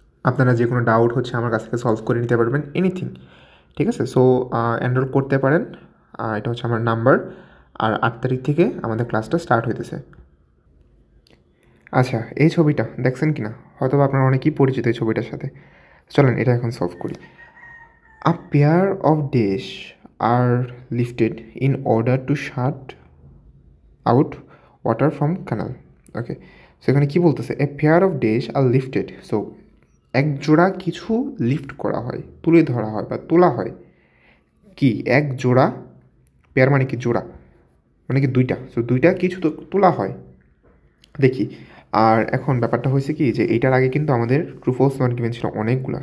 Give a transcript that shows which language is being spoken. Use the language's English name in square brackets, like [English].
[Bangla] আপনারা যে কোনো ডাউট হচ্ছে আমার কাছ থেকে সলভ করে নিতে পারবেন, এনিথিং। ঠিক আছে? সো এনরোল করতে পারেন। এটা হচ্ছে আমার নাম্বার। আর 8 তারিখ থেকে আমাদের ক্লাসটা স্টার্ট হইতেছে। আচ্ছা, এই ছবিটা দেখছেন কি না? হয়তো আপনারা অনেকেই পরিচিত এই ছবিটার সাথে। চলেন এটা এখন সলভ করি। [English] A pair of dish are lifted in order to shut out water from canal. [Bangla] Okay, so এখানে কী বলতেছে? [English] A pair of dish are lifted. [Bangla] So এক জোড়া কিছু লিফট করা হয়, তুলে ধরা হয় বা তোলা হয়। কি এক জোড়া? পেয়ার মানে কি? জোড়া মানে কি? দুইটা। সো দুইটা কিছু তো তোলা হয়, দেখি। আর এখন ব্যাপারটা হয়েছে কি, যে এইটার আগে কিন্তু আমাদের ট্রু ফলস নট গিভেন ছিল অনেকগুলো।